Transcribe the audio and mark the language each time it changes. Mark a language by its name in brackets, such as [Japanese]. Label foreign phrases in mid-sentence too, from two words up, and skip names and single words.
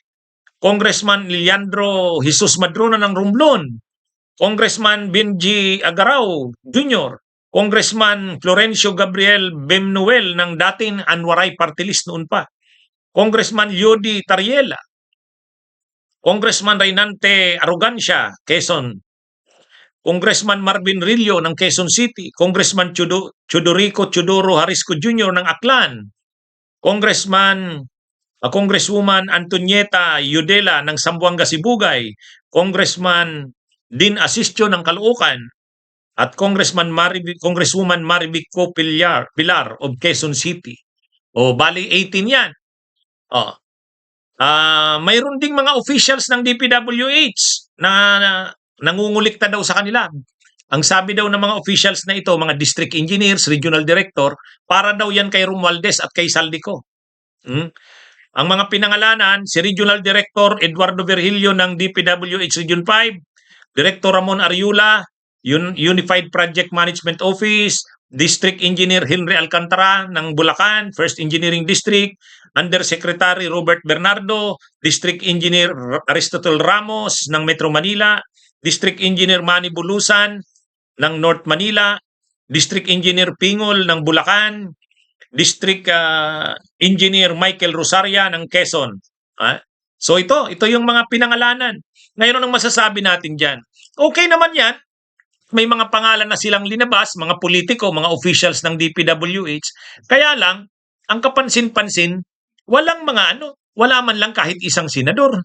[Filipino] Congressman Leandro Jesus Madrona ng Romblon, Congressman Benji Agarao Jr., Congressman Florencio Gabriel Bemnuel ng dating Anwaray Party List noon pa, Congressman Yodi Tariela, Congressman Reynante Arrogancia, Quezon, Congressman Marvin Rillo ng Quezon City, Congressman Chudorico Chudoro Harisco Jr. ng Aklan, Congresswoman Antonieta Yudela ng Zamboanga Sibugay, Congressman Din Asistio ng Caloocan, at Congresswoman Marivic Co. Pilar of Quezon City. Bali 18 yan. Mayroon ding mga officials ng DPWH na nangungulikta daw sa kanila. Ang sabi daw ng mga officials na ito, mga [English] district engineers, regional director, [Filipino] para daw yan kay Romualdez at kay Saldico. Ang mga pinangalanan, si Regional Director Eduardo Virgilio ng DPWH Region 5, Director Ramon Ariula, Unified Project Management Office, District Engineer Henry Alcantara ng Bulacan, First Engineering District, Undersecretary Robert Bernardo, District Engineer Aristotle Ramos ng Metro Manila, District Engineer Manny Bulusan ng North Manila, District Engineer Pingol ng Bulacan, District Engineer Michael Rosaria ng Quezon. So ito yung mga pinangalanan. Ngayon ang masasabi natin dyan? Okay naman yan. May mga pangalan na silang linabas, mga politiko, mga officials ng DPWH. Kaya lang, ang kapansin-pansin, wala man lang kahit isang senador.